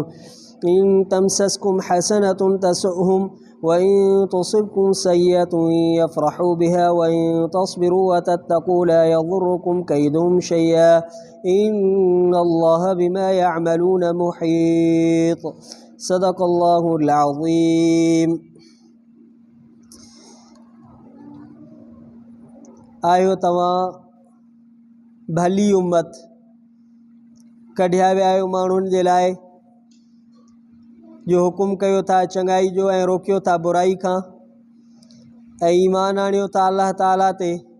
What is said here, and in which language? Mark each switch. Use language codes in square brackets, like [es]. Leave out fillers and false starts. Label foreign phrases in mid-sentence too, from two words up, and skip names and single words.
[ar] إن تمسسكم حسنة تسؤهم وإن تصبكم سيئة يفرحوا بها وإن تصبروا وتتقوا لا يضركم كيدهم شيئا إن الله بما يعملون محيط. صدق الله العظيم. [sd] आयो तव्हां भली उम्मत कढिया विया आहियो माण्हुनि जे लाइ जो हुकुम कयो था चङाई जो ऐं रोकियो था बुराई खां ऐं ईमान आणियो था अल्लाह ताला ते।